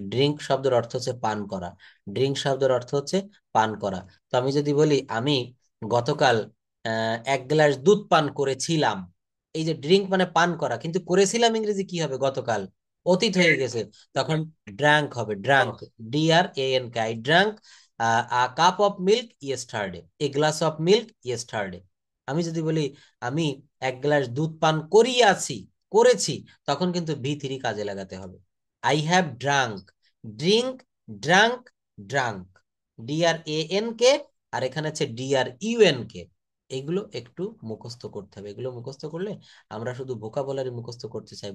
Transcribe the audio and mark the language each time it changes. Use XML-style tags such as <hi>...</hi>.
<bn>Drink শব্দের অর্থ হচ্ছে পান করা। ড্রিঙ্ক শব্দের অর্থ হচ্ছে পান করা। তো আমি যদি বলি, আমি গতকাল 1 গ্লাস দুধ পান করেছিলাম, এই যে ড্রিঙ্ক মানে পান করা, কিন্তু করেছিলাম ইংরেজি কি হবে? গতকাল, অতীত হয়ে গেছে, তখন ড্রাঙ্ক হবে।</bn> <en>Drank, DRANK, I drank a cup of milk yesterday, a glass of milk yesterday।</en> <bn>আমি যদি বলি, আমি 1 গ্লাস দুধ পান করিয়াছি, করেছি, তখন কিন্তু V3 কাজে লাগাতে হবে।</bn> <en>I have drank, drink, drank, drank, DRANK,</en> <bn>আর এখানে হচ্ছে</bn> <en>DRUNK।</en> <bn>এগুলো একটু মুখস্থ করতে হবে। এগুলো মুখস্থ করলে, আমরা শুধু ভোকাবুলারি মুখস্থ করতে চাই।</bn>